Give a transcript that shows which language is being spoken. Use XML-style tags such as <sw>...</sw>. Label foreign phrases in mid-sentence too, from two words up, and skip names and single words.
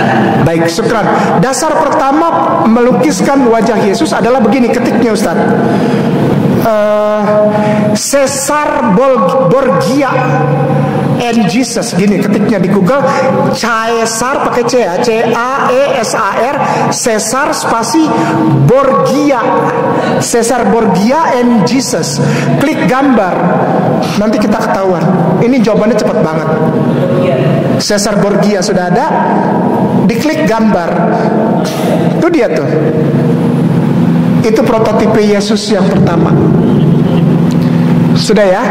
<id>Baik, syukran. Dasar pertama melukiskan wajah Yesus adalah begini ketiknya, Ustaz. Caesar Borgia and Jesus, gini ketiknya di Google, Caesar pakai C ya, C-A-E-S-A-R, Caesar spasi Borgia, Caesar Borgia and Jesus. Klik gambar, nanti kita ketahuan. Ini jawabannya cepat banget. Caesar Borgia sudah ada, diklik gambar, itu dia tuh. Itu prototipe Yesus yang pertama. Sudah ya.</id>